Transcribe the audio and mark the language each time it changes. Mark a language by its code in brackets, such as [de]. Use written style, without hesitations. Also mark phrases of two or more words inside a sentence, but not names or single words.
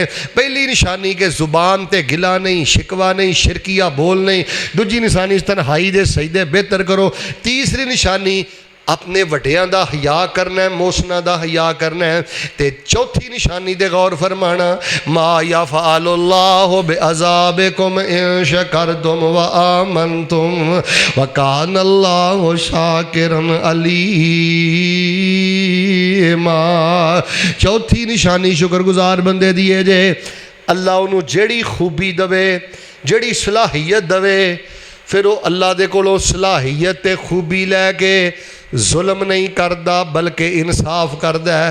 [pa] پہلی نشانی کہ زبان تے گلہ نہیں، شکوہ نہیں، شرکیہ بول نہیں. دوجی نشانی تنہائی دے سجدے بہتر کرو۔ تیسری نشانی اپنے وڈیاں دا حیا کرنا ہے، محسناں دا حیا کرنا ہے. تے چوتھی نشانی دے غور فرمانا, [ar] ما يفعل الله بعذابكم إن شكرتم وآمنتم وكان الله شاكرا عليما. [pa] چوتھی نشانی شکرگزار بندے دی ہے جے، اللہ انہوں نے جیہڑی خوبی دوے، جیہڑی صلاحیت دوے، پھر وہ اللہ دے کولوں صلاحیت تے خوبی لے کے ظلم نہیں کرتا بلکہ انصاف کرتا ہے.